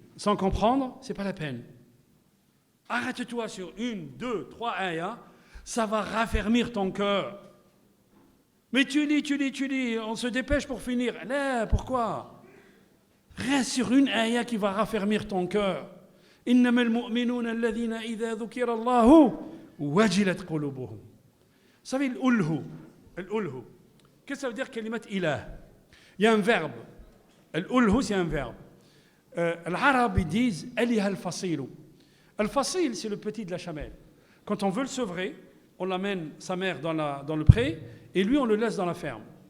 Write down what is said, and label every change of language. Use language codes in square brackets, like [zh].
[fr] sans comprendre, c'est pas la peine. Arrête-toi sur 1, 2, 3 ayats, ça va raffermir ton cœur. Mais tu lis, on se dépêche pour finir. Là, pourquoi? Reste sur une ayah qui va raffermir ton cœur. [ar] إنما المؤمنون الذين إذا ذكر الله وجلت قلوبهم. [fr] Vous savez, الألهو. Qu'est-ce que ça veut dire, kalimat ilah? Il y a un verbe. الألهو, c'est un verbe. Les Arabes disent [ar] aliha al-fasil. [fr] Al-fasil, c'est le petit de la chamelle. Quand on veut le sevrer, on l'amène, sa mère, dans le pré, et lui, on le laisse dans la ferme.